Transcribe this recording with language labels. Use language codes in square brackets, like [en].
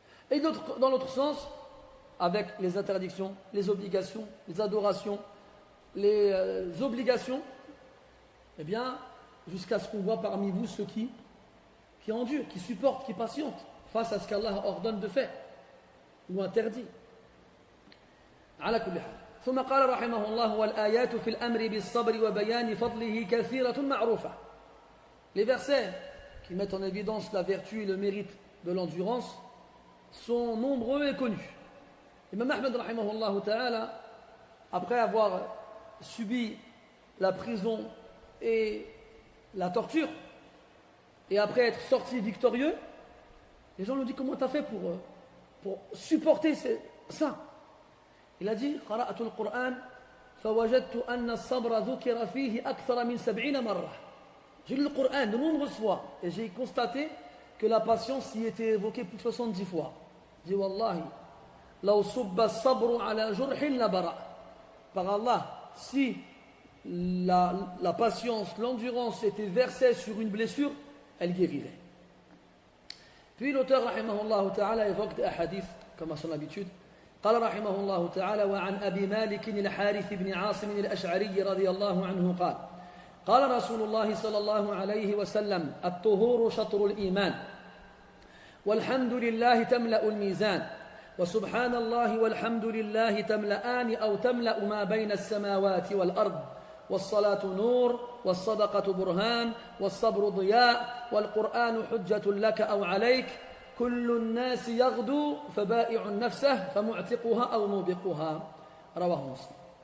[fr] Et dans l'autre sens, avec les interdictions, les obligations, les adorations, les obligations, eh bien, jusqu'à ce qu'on voit parmi vous ceux qui endurent, qui supportent, qui patientent face à ce qu'Allah ordonne de faire ou interdit. [ar] على كل حال. ثم قال رحمه الله والآيات في الأمر بالصبر وبيان فضله كثيرة معروفة. [fr] Les versets qui mettent en évidence la vertu et le mérite de l'endurance sont nombreux et connus. Imam Ahmed rahimahullah ta'ala, après avoir subi la prison et la torture, et après être sorti victorieux, les gens lui ont dit comment tu as fait pour supporter ça. Il a dit [ar] قرأت القرآن فوجدت أن الصبر ذكر فيه أكثر من 70 مرة. [fr] J'ai lu le Coran de nombreuses fois et j'ai constaté que la patience y était évoquée plus de 70 fois. J'ai dit [ar] wallahi لو صب الصبر على جرح لبرأ. [fr] Par Allah, si la patience, l'endurance était versée sur une blessure, elle guérirait. Puis l'auteur rahimahullah ta'ala évoque des hadiths comme à son habitude. [ar] قال رحمه الله تعالى: وعن أبي مالك الحارث بن عاصم الأشعري رضي الله عنه قال: قال رسول الله صلى الله عليه وسلم: الطهور شطر الإيمان، والحمد لله تملأ الميزان، وسبحان الله والحمد لله تملأان أو تملأ ما بين السماوات والأرض، والصلاة نور، والصدقة برهان، والصبر ضياء، والقرآن حجة لك أو عليك، كل الناس يغدو فبائع نفسه فمعتقها أو موبقها. رواه مسلم.